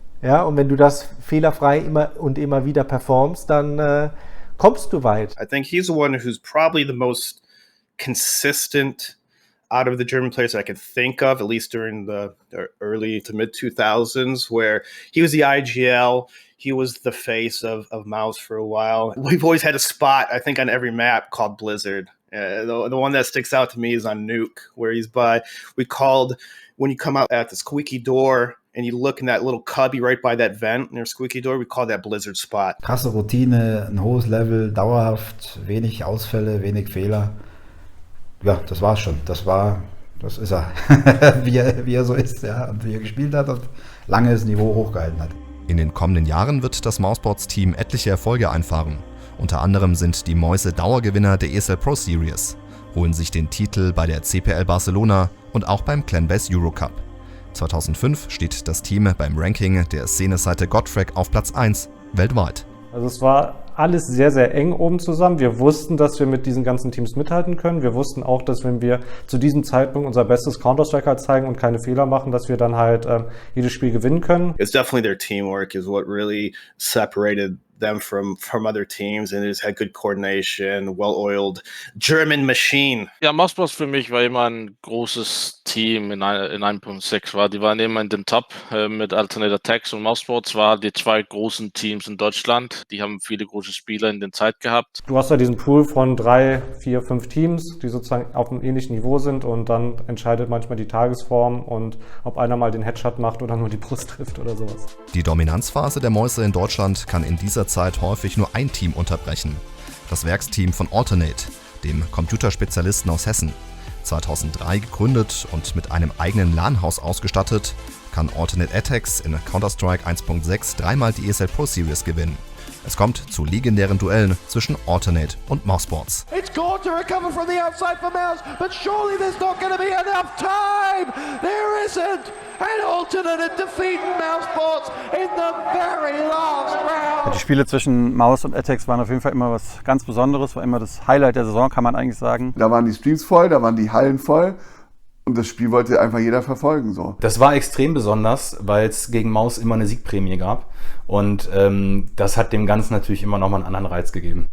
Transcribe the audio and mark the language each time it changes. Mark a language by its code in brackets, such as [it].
[de] Ja, und wenn du das fehlerfrei immer und immer wieder performst, dann kommst du weit. [en] I think he's the one who's probably the most consistent out of the German players I can think of, at least during the early to mid 2000s, where he was the IGL, he was the face of Mouse for a while. We've always had a spot, I think, on every map called Blizzard. The one that sticks out to me is on Nuke, where we called, when you come out at the squeaky door and you look in that little cubby right by that vent near squeaky door, we call that Blizzard Spot. [de] Krasse Routine, ein hohes Level, dauerhaft, wenig Ausfälle, wenig Fehler. Ja, das war's schon. Das ist er. wie er so ist, ja, und wie er gespielt hat und lange das Niveau hochgehalten hat. In den kommenden Jahren wird das Mousesports-Team etliche Erfolge einfahren. Unter anderem sind die Mäuse Dauergewinner der ESL Pro Series, holen sich den Titel bei der CPL Barcelona und auch beim Clanbase Eurocup. 2005 steht das Team beim Ranking der Szene-Seite Godfrag auf Platz 1 weltweit. Also es war alles sehr, sehr eng oben zusammen. Wir wussten, dass wir mit diesen ganzen Teams mithalten können. Wir wussten auch, dass wenn wir zu diesem Zeitpunkt unser bestes Counter-Strike halt zeigen und keine Fehler machen, dass wir dann halt jedes Spiel gewinnen können. [en] It's definitely their teamwork is what really separated them from other teams, and they just had good coordination, well-oiled German machine. [de] Ja, Mousesports für mich war immer ein großes Team in 1.6 die waren immer in den Top mit Alternator Text und Mousesports waren die zwei großen Teams in Deutschland. Die haben viele große Spieler in der Zeit gehabt. Du hast ja diesen Pool von 3, 4, 5 Teams, die sozusagen auf einem ähnlichen Niveau sind und dann entscheidet manchmal die Tagesform und ob einer mal den Headshot macht oder nur die Brust trifft oder sowas. Die Dominanzphase der Mäuse in Deutschland kann in dieser Zeit häufig nur ein Team unterbrechen. Das Werksteam von Alternate, dem Computerspezialisten aus Hessen. 2003 gegründet und mit einem eigenen LAN-Haus ausgestattet, kann Alternate Attacks in Counter-Strike 1.6 dreimal die ESL Pro Series gewinnen. Es kommt zu legendären Duellen zwischen Alternate und Mousesports. [en] It's Gore to recover from the outside for Mouse, but surely there's not going to be enough time. There isn't. And Alternate defeating Mousesports in the very last round. [de] Die Spiele zwischen Maus und Etex waren auf jeden Fall immer was ganz Besonderes, war immer das Highlight der Saison, kann man eigentlich sagen. Da waren die Streams voll, da waren die Hallen voll. Und das Spiel wollte einfach jeder verfolgen. So. Das war extrem besonders, weil es gegen Maus immer eine Siegprämie gab. Und das hat dem Ganzen natürlich immer nochmal einen anderen Reiz gegeben.